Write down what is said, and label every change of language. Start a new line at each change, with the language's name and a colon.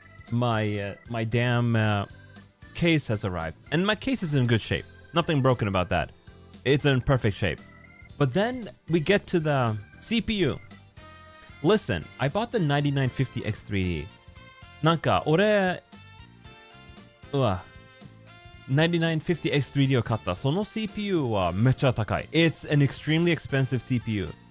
English: My damn case has arrived, and my case is in good shape. Nothing broken about that. It's in perfect shape. But then we get to the CPU. Listen, I bought the 9950X3D.
Japanese: なんか俺、9950X3D を買った。その CPU はめっちゃ高い。
English: It's an extremely expensive CPU.